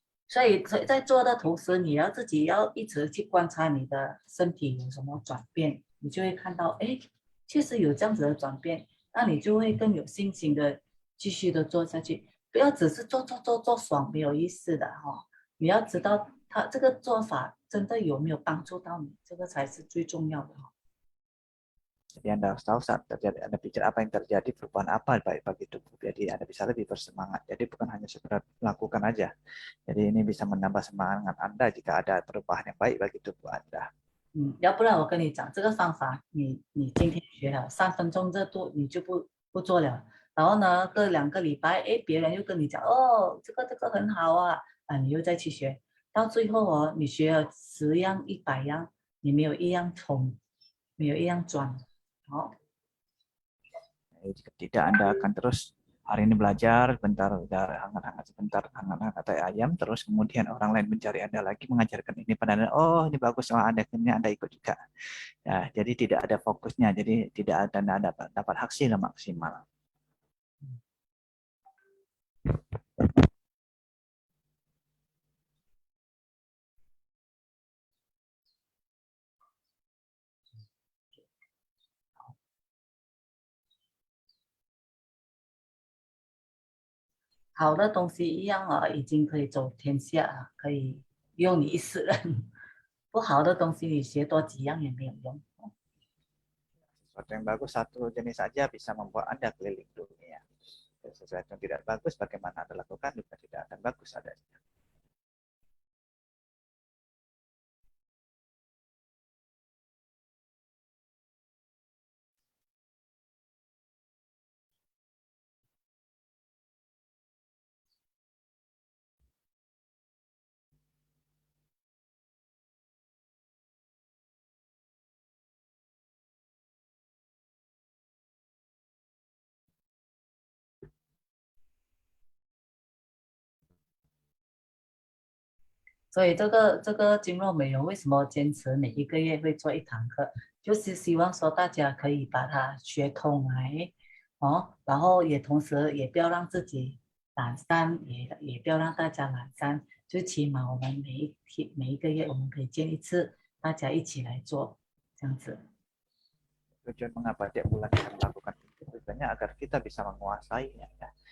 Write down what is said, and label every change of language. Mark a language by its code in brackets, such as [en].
[zh] 所以在做的同时，你要自己要一直去观察你的身体有什么转变，你就会看到，哎，确实有这样子的转变，那你就会更有信心的继续的做下去，不要只是做爽，没有意思的哈、哦。你要知道他这个做法真的有没有帮助到你，这个才是最重要的哈、哦。 [id] Jadi Anda harus tahu saat terjadi, Anda pikir apa yang terjadi, perubahan apa baik bagi tubuh. Jadi Anda bisa lebih bersemangat. Jadi bukan hanya sekedar lakukan aja. Jadi ini bisa menambah semangat Anda jika ada perubahan yang baik bagi tubuh Anda. [zh] 要不然我跟你讲这个方法，你今天学了3分钟热度，你就不做了。然后呢，隔2个礼拜，哎，别人又跟你讲，哦，这个很好啊，啊，你又再去学，到最后哦，你学了10样、100样，你没有一样通，没有一样转，好。 [id] Jika tidak, Anda akan terus hari ini belajar, bentar hangat-hangat sebentar, hangat-hangat kayak ayam, terus kemudian orang lain mencari Anda lagi, mengajarkan ini pada Anda, oh ini bagus, oh Anda ikut juga. Ya, jadi tidak ada fokusnya, jadi tidak ada Anda dapat hasil maksimal. [zh] 好的东西一样啊，已经可以走天下了，可以用你一世人。不好的东西你学多几样也没有用。 [id] Sesuatu yang bagus satu jenis saja bisa membuat Anda keliling dunia. Sesuatu yang tidak bagus, bagaimana Anda lakukan juga tidak akan bagus adanya. [zh] 所以这个经络美容为什么坚持每一个月会做1堂课，就是希望说大家可以把它学通来哦，然后也同时也不要让自己懒散，也不要让大家懒散，就起码我们每一个月我们可以见一次，大家一起来做这样子。 [id] Tujuan mengapa tiap bulan kita melakukan itu tujuannya agar kita bisa menguasainya ya.